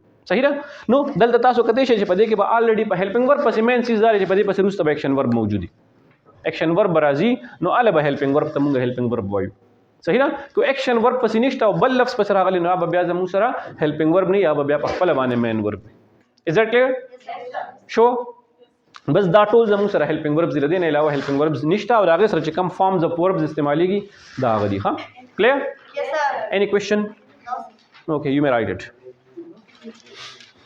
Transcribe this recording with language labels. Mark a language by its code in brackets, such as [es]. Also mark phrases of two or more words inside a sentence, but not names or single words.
[ps] صحیح ده نو دلته تاسو کتلی شئ چې په دې کې به الریډي په [en] helping verb [ps] پسې مین څیز دا دی چې په دې پسې وروسته به [en] action verb [ps] موجود وي. [en] action verb [ps] به راځي نو هله به [en] helping verb [ps] ته مونږ [en] helping verb [ps] وایو. صحیح ده که [en] action verb [ps] پسې نشته او بل لفظ پسې راغلی نو به بیا زموږ سره [en] helping verb [ps] نه یا به بیا په خپله باندې [en] main verb [ps] وي. [en] Is that clear؟ [ps] شو بس دا ټول زموږ سره [en] helping verbs [ps] دي نه علاوه [en] helping verbs [ps] نشته او هغه سره چې کوم [en] forms of verbs [ps] استعمالېږي دا هغه دي. ښه clear؟ [en] Yes sir. Any question? No. Okay, you may write it.